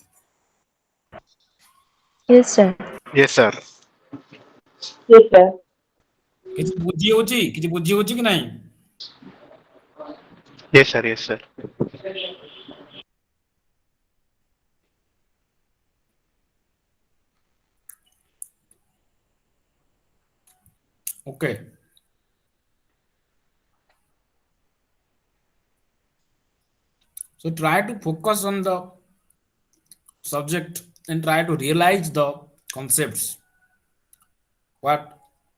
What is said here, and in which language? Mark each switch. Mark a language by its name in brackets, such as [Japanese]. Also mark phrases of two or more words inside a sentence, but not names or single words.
[English] Yes, sir. Yes, sir. Yes, sir. [Odia] କିଛି ବୁଝି ହଉଛି କି ନାହିଁ? [English] Yes, sir. Yes, sir. Okay. So try to focus on the subject and try to realize the concepts.